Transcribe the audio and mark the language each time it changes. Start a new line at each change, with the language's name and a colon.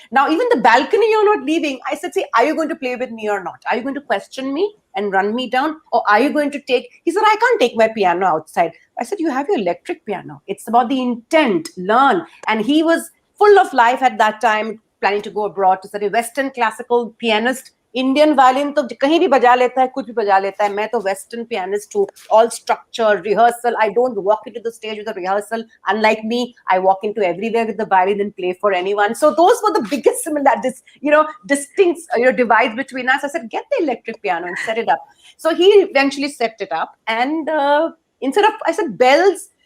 English: Now, even the balcony, you're not leaving. I said, see, are you going to play with me or not? Are you going to question me and run me down? Or are you going to he said, I can't take my piano outside. I said, you have your electric piano. It's about the intent, learn. And he was full of life at that time, planning to go abroad to study Western classical pianist.
Hindi: Indian violin तो कहीं भी बजा लेता है, कुछ भी बजा लेता है. मैं तो Western pianist हूँ.
English: All structure, rehearsal. I don't walk into the stage with a rehearsal. Unlike me, I walk into everywhere with the violin and play for anyone. So those were the biggest similarities, distinct, divides between us. I said, get the electric piano and set it up. So he eventually set it up, and instead of, I said, bells.